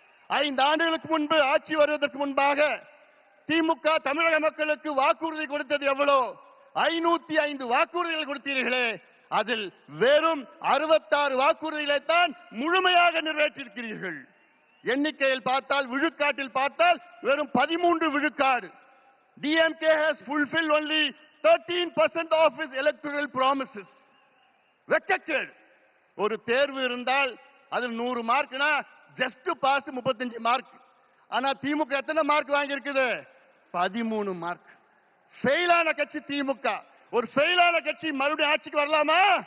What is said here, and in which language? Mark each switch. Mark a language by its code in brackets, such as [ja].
[ta] 5 ஆண்டுகளுக்கு முன்பு ஆட்சி வருவதற்கு முன்பாக திமுக தமிழக மக்களுக்கு வாக்குறுதி கொடுத்தது எவ்வளோ? 505 வாக்குறுதிகள் கொடுத்தீர்களே, அதில் வெறும் 66 வாக்குறுதிகளை தான் முழுமையாக நிறைவேற்றியிருக்கிறீர்கள். எண்ணிக்கையில் பார்த்தால், விழுக்காட்டில் பார்த்தால் வெறும் 13 விழுக்காடு. [en] DMK has fulfilled only 13% of its electoral promises. [ta] வெக்கக்கேடு. ஒரு தேர்வு இருந்தால் அதில் 100 மார்க்னா ஜஸ்ட் பாஸ் 35 மார்க். ஆனா திமுக எத்தனை மார்க் வாங்கி இருக்குது? 13 மார்க். ஃபெயிலான கட்சி திமுக. ஒரு ஃபெயிலான கட்சி மறுபடியும் ஆட்சிக்கு வரலாமா?